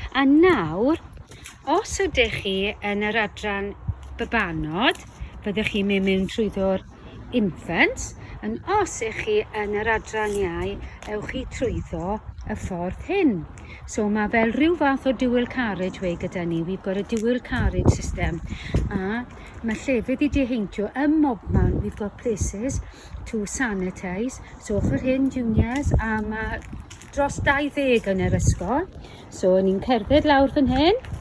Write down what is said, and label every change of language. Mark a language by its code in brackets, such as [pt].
[cy] A nawr, os ydych chi yn yr adran babanod, byddwch chi'n mynd mewn trwyddo'r infants. Yn os ych chi yn yr adran iau, ewch chi trwyddo y ffordd hyn. So mae fel rhyw fath o dual carriageway gyda ni. [en] We've got a dual carriage system. [cy] A mae llefydd i diheintio ym mobman. [en] We've got places to sanitise. [cy] So ochr hyn, juniors, a mae dros 20 yn yr ysgol. So ni'n cerdded lawr fan hyn.